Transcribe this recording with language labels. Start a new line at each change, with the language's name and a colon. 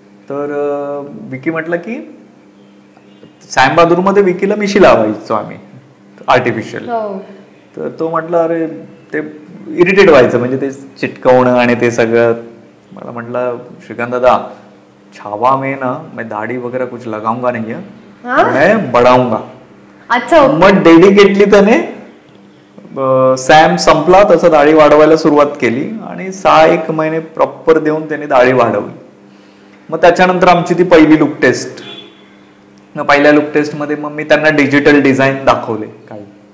Marathi: तर विकी म्हटलं की सॅम बहादूरमध्ये विकीला मिशी लावायचो आम्ही आर्टिफिशियल. तर तो म्हटलं अरे ते इरिटेट व्हायचं, म्हणजे ते चिटकवणं आणि ते सगळं. मला म्हटलं
Hindi: श्रीकांत दादा, छावा में ना मैं दाढ़ी वगैरह कुछ लगाऊंगा नहीं है, मैं बढ़ाऊंगा. अच्छा.
Marathi: मग डेडिकेटली त्याने सॅम संपला तसं दाढी वाढवायला सुरुवात केली आणि 6-1 महिने प्रॉपर देऊन त्याने दाढी वाढवली. मग त्याच्यानंतर आमची ती पहिली लुक टेस्ट. पहिल्या लुक टेस्टमध्ये मग मी त्यांना डिजिटल डिझाईन दाखवले काही.